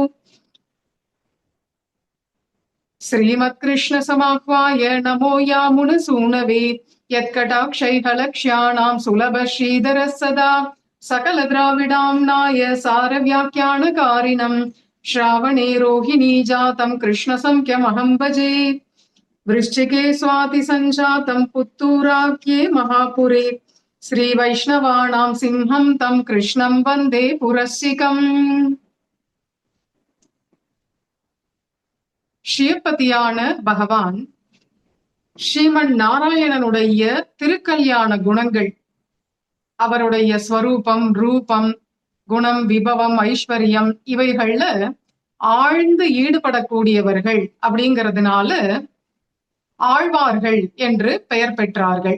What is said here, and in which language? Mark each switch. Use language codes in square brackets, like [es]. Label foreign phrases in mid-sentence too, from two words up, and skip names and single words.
[sa] श्रीमत्कृष्ण समाह्वाय नमो यामुनसूनवे यत्कटाक्षैर्लक्ष्याणाम् सुलभ श्रीधरः सदा सकल द्राविडाम्नाय सारव्याख्यानकारिणम् श्रावणे रोहिणी जातम् कृष्णसंख्यमहम् भजे. वृश्चिके स्वाति सञ्जातम् पुत्तूराख्ये महापुरे श्रीवैष्णवाणाम् सिंहम् तम् कृष्णम् वन्दे पुरस्सिकम्. [ta] ஸ்ரீபதியான பகவான் ஸ்ரீமன் நாராயணனுடைய திருக்கல்யாண குணங்கள், அவருடைய ஸ்வரூபம், ரூபம், குணம், விபவம், ஐஸ்வர்யம் இவைகள்ல ஆழ்ந்து ஈடுபடக்கூடியவர்கள் அப்படிங்கிறதுனால ஆழ்வார்கள் என்று பெயர் பெற்றார்கள்.